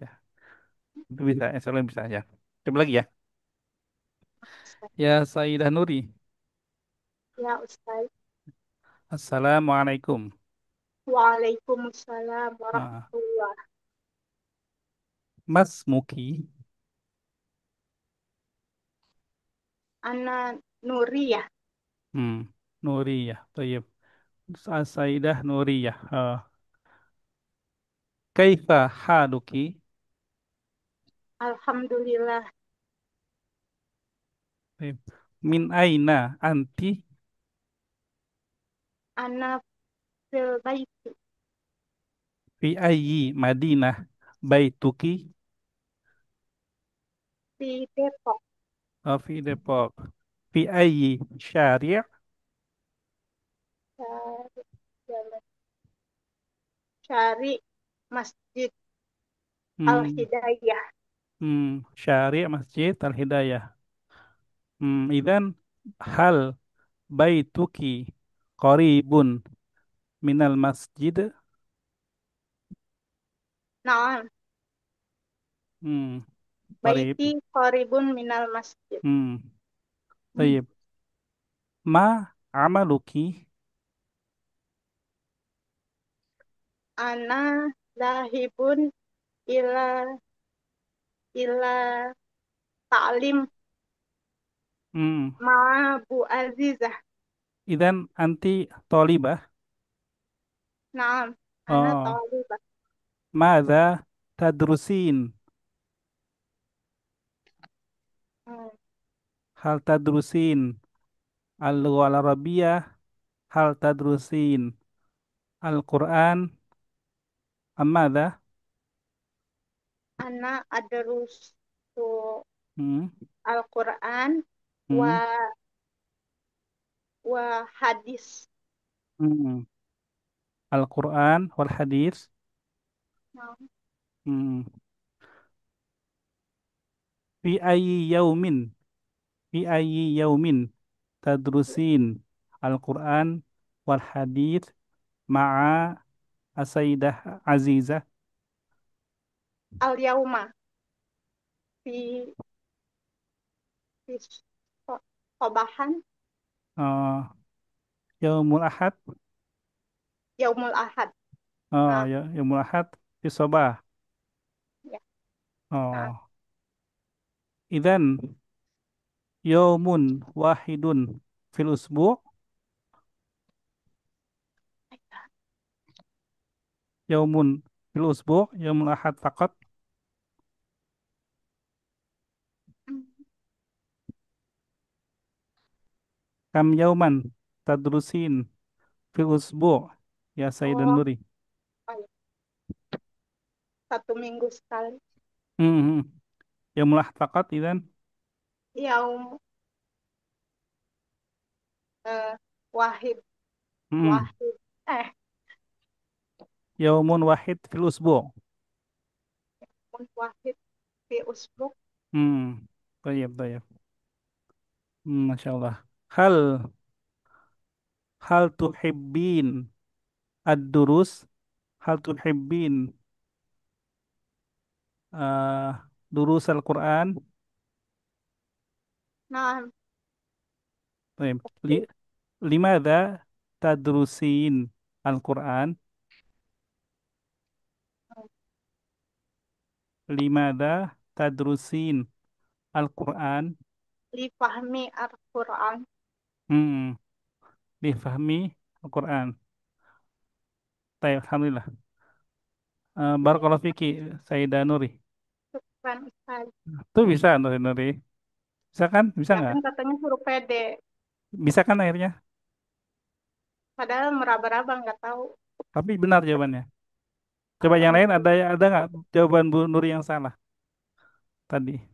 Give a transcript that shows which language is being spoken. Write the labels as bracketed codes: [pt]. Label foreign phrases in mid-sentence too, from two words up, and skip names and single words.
[id] Itu bisa, [ar] إن شاء الله [id] bisa ya. Coba lagi ya. Ustaz. [ar] يا سيدة نوري, [id] Ya, Ustaz. [ar] Assalamualaikum. Waalaikumsalam Ah, warahmatullah. [id] Mas Muki, [ar] أنا نوري ya. hmm, Nuri ya, Toyib. Sayyidah Nuri ya. كيف حالك? Alhamdulillah. Baik. من أين أنتِ أنا في البيت. في أي مدينة بيتك [id] Di Depok. [ar] في Depok في أي شارع' [id] Cari jalan. Cari Masjid hmm, [ar] Al-Hidayah. شارع مسجد الهداية إذن هل بيتك قريب من المسجد [id] Nah, [ar] hmm, qarib بيتي قريب من المسجد. hmm, Hmm. طيب ما عملك أنا ذاهب إلى إلى تعليم hmm, ma Bu Azizah. إذن أنت طالبة نعم، أنا oh talibah. ماذا تدرسين Hmm. هل تدرسين اللغة العربية هل تدرسين القرآن أم ماذا أنا أدرس hmm. القرآن و Hmm. و حديث. Hmm. القرآن والحديث Naam. hmm. في أي يوم في أي يوم تدرسين القرآن والحديث مع أستاذة عزيزة اليوم في في صباحا uh, يوم الأحد يوم الأحد. oh Naam, يا يوم الأحد في صباح ya. Naam. أوه إذن يوم واحد في الأسبوع يوم في الأسبوع يوم الأحد فقط Hmm. كم يوما تدرسين في الأسبوع يا سيدتي Oh, Nuri [id] oh ya. 1 minggu sekali. [ar] hmm. يوم الأحد فقط إذن Yaum eh, Wahid hmm. Wahid eh يوم واحد في الأسبوع' واحد في أسبوع. hmm. طيب طيب ما شاء الله هل تحبين الدروس هل تحبين دروس القرآن Naam. طيب لماذا تدرسين القرآن لماذا تدرسين القرآن لفهم القرآن. hmm. لفهم القرآن طيب الحمد لله بارك الله فيك سيدة نوري شكرا أستاذ. [id] tuh bisa Nuri Nuri bisa kan bisa Ya nggak kan katanya suruh pede. bisa kan akhirnya Padahal meraba-raba nggak tahu. tapi benar jawabannya coba yang lain Alhamdulillah. ada nggak jawaban Bu Nuri yang salah tadi?